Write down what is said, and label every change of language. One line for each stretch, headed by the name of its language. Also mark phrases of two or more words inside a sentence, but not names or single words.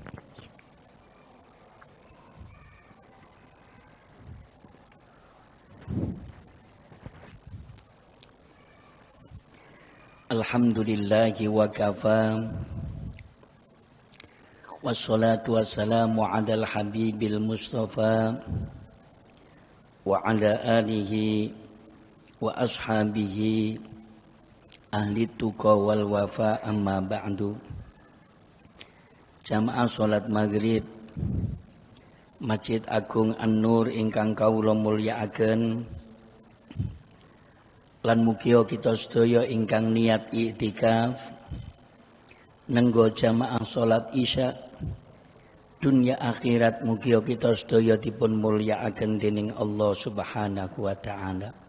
Arabic: الحمد لله وكفى والصلاة والسلام على الحبيب المصطفى وعلى آله وأصحابه أهل التقى والوفا أما بعد.
Javanese: Jamaah salat maghrib Masjid Agung An-Nur ingkang kawula mulyakaken, lan mugia kita sedaya ingkang niat iktikaf nenggo jamaah salat isya dunya akhirat, mugia kita sedaya dipun mulyakaken dening Allah
Arabic: سبحانه وتعالى.